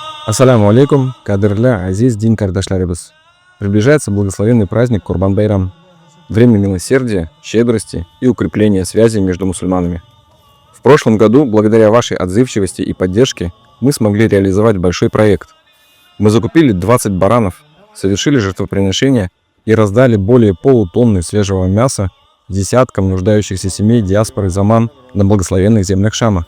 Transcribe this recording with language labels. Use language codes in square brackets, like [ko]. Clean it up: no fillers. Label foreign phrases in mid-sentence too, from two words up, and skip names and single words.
[ar] السلام عليكم, [tt] кадырля, азиз, дин кардашlarыбыз. [ru] Приближается благословенный праздник Курбан-Байрам. Время милосердия, щедрости и укрепления связи между мусульманами. В прошлом году, благодаря вашей отзывчивости и поддержке, мы смогли реализовать большой проект. Мы закупили 20 баранов, совершили жертвоприношения и раздали более полутонны свежего мяса десяткам нуждающихся семей диаспоры Заман на благословенных землях Шама.